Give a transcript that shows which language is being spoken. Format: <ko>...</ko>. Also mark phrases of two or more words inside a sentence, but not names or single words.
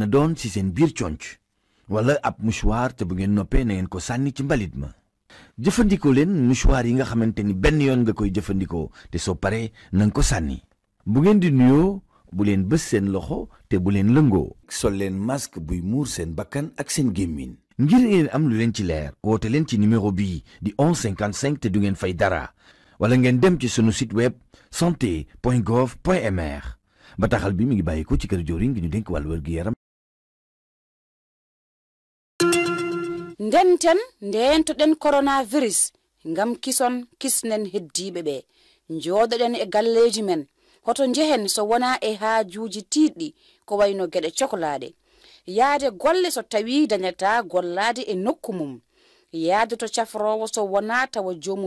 <wo>doon ci seen biir conc wala ab mouchoir te bu ngeen noppee na ngeen ko sànni ci mbalit ma jëfandikoo leen mouchoir yi nga xamante ni benn yoon nga koy jëfandikoo te soo paree na nga ko sànni bu ngeen di nuyoo bu leen bës seen loxo te bu leen lëngoo sol leen masque buy muur seen bakkan ak seen gémmiñ ngir ngeen am lu leen ci leer woote leen ci numéro bii di 1155 te du ngeen fay dara wala ngeen dem ci sunu</wo> <fr>site web</fr> <wo>santé.gov.mr. bataaxal bi mi ngi bàyyi ko ci kër joriñ gi ñu dénk wàllu wér gi yaram.</wo> <ff>ndenten ndentoɗen coronavirus ngam kison kisnen heddiɓe ɓe jooɗoɗen e galleji men hoto jehen so wona e haajuji tiiɗɗi ko wayno geɗe cohlaɗe yaade golle so tawi dañata gollade e nokku mum yaade to cafrowo so wona tawa jomum</ff>